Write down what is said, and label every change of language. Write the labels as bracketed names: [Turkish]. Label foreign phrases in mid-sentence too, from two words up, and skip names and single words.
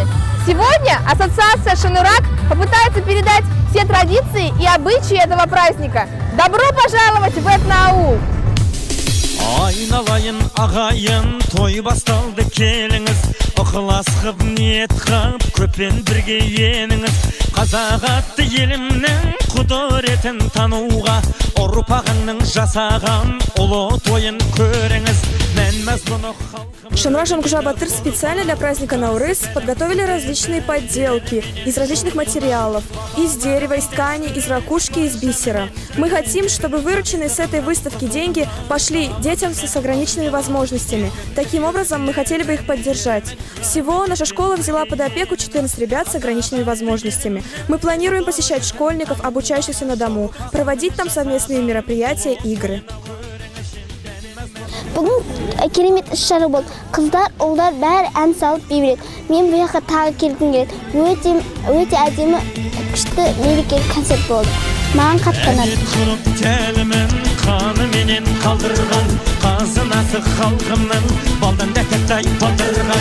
[Russian] Сегодня ассоциация «Шанурак» попытается передать все традиции и обычаи этого праздника. Добро пожаловать в этноаул! [Kazakh] Айналайын ағайын, той басталды келіңіз, ықылас қып ниет қып көппен бірге еніңіз. Қазақ атты елімнің құдыретін тануға, ұрпағыңның жасаған ұлы тойын көріңіз. [Russian] Шанурак Жангужа-Батыр специально для праздника Наурыз подготовили различные подделки из различных материалов, из дерева, из ткани, из ракушки, из бисера. Мы хотим, чтобы вырученные с этой выставки деньги пошли детям с ограниченными возможностями. Таким образом, мы хотели бы их поддержать. Всего наша школа взяла под опеку 14 ребят с ограниченными возможностями. Мы планируем посещать школьников, обучающихся на дому, проводить там совместные мероприятия, игры. [Kazakh] Бүгін керемет іс-шара болды. Қыздар, ұлдар бәрі ән салып береді. Мен бұл жаққа тағы келгім келеді. Өте әдемі күшті мерекелік концерт болды. Маған қатты ұнады. Тәлімін қаныменен қалдырған, қазынасы халқымның балдан дәкеттай батырған.